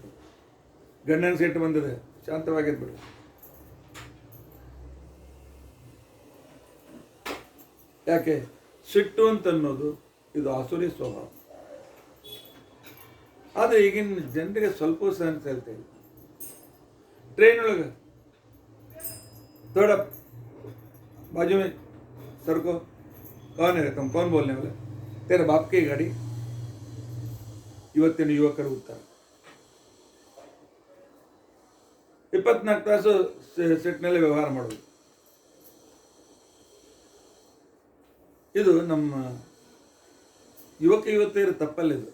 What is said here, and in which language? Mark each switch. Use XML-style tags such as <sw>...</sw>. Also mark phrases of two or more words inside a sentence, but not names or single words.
<kn>ಗಂಡನ ಸಿಟ್ಟು ಬಂದಿದೆ, ಶಾಂತವಾಗಿದ್ಬಿಡ್ರಿ. ಯಾಕೆ ಸಿಟ್ಟು ಅಂತನ್ನೋದು ಇದು ಆಸುರಿ ಸ್ವಭಾವ. ಆದರೆ ಈಗಿನ ಜನರಿಗೆ ಸ್ವಲ್ಪ ಸಹನ ಹೇಳ್ತಾ ಇಲ್ಲ. ಟ್ರೈನ್ ಒಳಗೆ</kn> <hi>थोड़ा बाजू में सर को, कौन है तुम, कौन बोलने वाला, तेरे बाप की गाड़ी.</hi> <kn>ಇವತ್ತಿನ ಯುವಕರು ಉತ್ತರ 24 ತಾಸು ಸಿಟ್ಟಿನಲ್ಲಿ ವ್ಯವಹಾರ ಮಾಡೋದು. ಇದು ನಮ್ಮ ಯುವತಿಯರ ತಪ್ಪಲ್ಲಿದೆ.</kn>